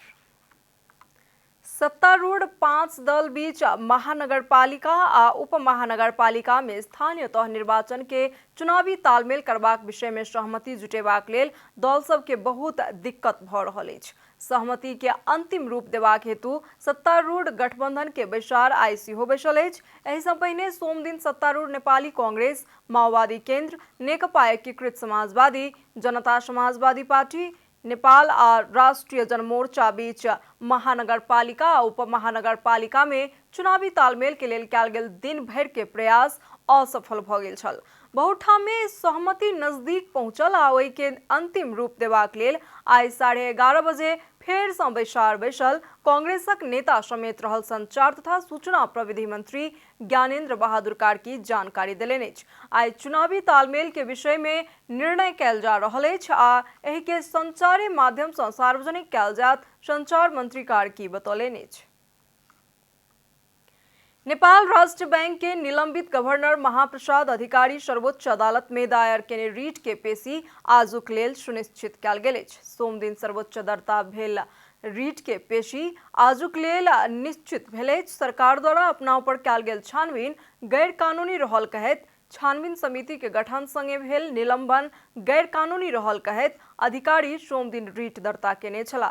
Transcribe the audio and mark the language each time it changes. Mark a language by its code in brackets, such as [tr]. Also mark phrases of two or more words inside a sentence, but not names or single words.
[mai] सत्तारूढ़ 5 दल बीच महानगरपालिका आ उप महानगरपालिका में स्थानीय तह निर्वाचन के चुनावी तालमेल करबाक विषय में सहमति जुटेबाक लेल दल सब के बहुत दिक्कत भ रहल अछि। सहमति के अंतिम रूप देबाक हेतु सत्तारूढ़ गठबंधन के बैसार आईसी हो बैसल अछि। एहि सँ पहिने सोम दिन सत्तारूढ़ नेपाली कांग्रेस, माओवादी केन्द्र, नेकपा एकीकृत समाजवादी, जनता समाजवादी पार्टी, नेपाल आ राष्ट्रिय जनमोर्चा बीच महानगरपालिका आ उप महानगरपालिका में चुनावी तालमेल के लेल कयल गेल दिन भरि के प्रयास असफल भ गेल छल। बहुत ठाम में सहमति नजदीक पहुंचल आ ओहि के अंतिम रूप देबाक लेल आइ 11:30 बजे फेर सँ बैसार बैसल। कांग्रेसक नेता समेत रहल संचार तथा सूचना प्रविधि मंत्री ज्ञानेन्द्र बहादुर कार्की जानकारी देलनि अछि। आइ चुनावी तालमेल के विषय में निर्णय कयल जा रहल अछि आ एहि के संचारे माध्यम सँ सार्वजनिक कयल जायत, संचार मंत्री कार्की बतौलनि अछि। नेपाल राष्ट्र बैंक के निलंबित गवर्नर महाप्रसाद अधिकारी सर्वोच्च अदालत में दायर केने रीट के पेशी आजुक लेल सुनिश्चित कयल गेल अछि। सोम दिन सर्वोच्च दर्ता भेल रीट के पेशी आजुक लेल निश्चित भेल अछि। सरकार द्वारा अपना ऊपर कयल गेल छानबीन गैर कानूनी रहल कहैत छानबीन समिति के गठन संगे भेल निलंबन गैर कानूनी रहल कहैत अधिकारी सोम दिन रीट दर्ता केने छला।